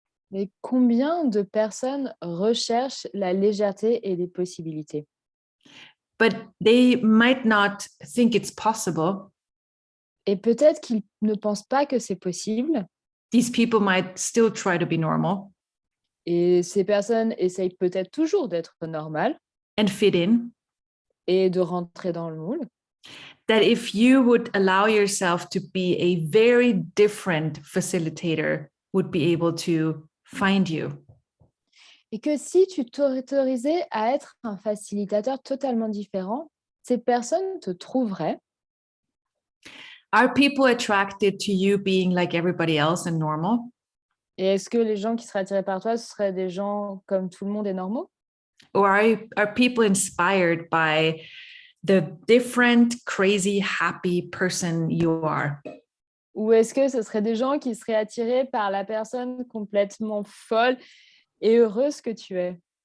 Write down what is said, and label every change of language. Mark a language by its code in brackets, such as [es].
[fr] Mais combien de personnes recherchent la légèreté et les possibilités? [en] But they might not think it's possible. [fr] Et peut-être qu'ils ne pensent pas que c'est possible. [en] These people might still try to be normal [fr] Et ces personnes essayent peut-être toujours d'être normales [en] and fit in. [fr] et de rentrer dans le moule. [en] That if you would allow yourself to be a very different facilitator, would be able to find you. [fr] Et que si tu t'autorisais à être un facilitateur totalement différent, ces personnes te trouveraient. [en] Are people attracted to you being like everybody else and normal? [fr] Et est-ce que les gens qui seraient attirés par toi, ce seraient des gens comme tout le monde est normaux? [en] Or are people inspired by the different, crazy, happy person you are? [fr] Ou est-ce que ce seraient des gens qui seraient attirés par la personne complètement folle et heureuse que tu es?